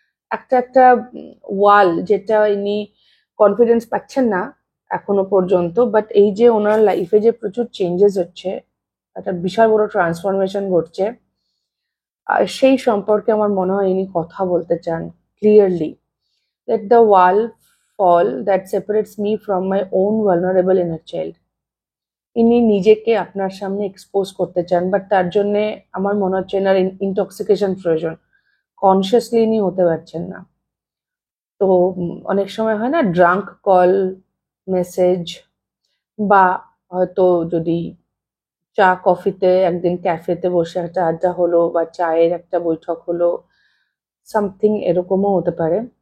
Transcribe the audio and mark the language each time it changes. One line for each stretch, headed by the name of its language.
Bangla: একটা একটা ওয়াল, যেটা ইনি কনফিডেন্স পাচ্ছেন না এখনো পর্যন্ত, বাট এই যে ওনার লাইফে যে প্রচুর চেঞ্জেস হচ্ছে, একটা বিশাল বড় ট্রান্সফরমেশন ঘটছে, আর সেই সম্পর্কে আমার মনে হয় ইনি কথা বলতে চান clearly.
English: Let the wall fall that separates me from my own vulnerable inner child.
Bangla: ইনি নিজেকে আপনার সামনে এক্সপোজ করতে চান, বাট তার জন্য আমার মনে হচ্ছে এনার ইনটক্সিকেশন প্রয়োজন, কনসিয়াসলি ইনি হতে পারছেন না। তো অনেক সময় হয় না ড্রাঙ্ক কল, মেসেজ, বা হয়তো যদি চা কফিতে একদিন ক্যাফেতে বসে একটা আড্ডা হলো, বা চায়ের একটা বৈঠক হলো, সামথিং এরকমও হতে পারে।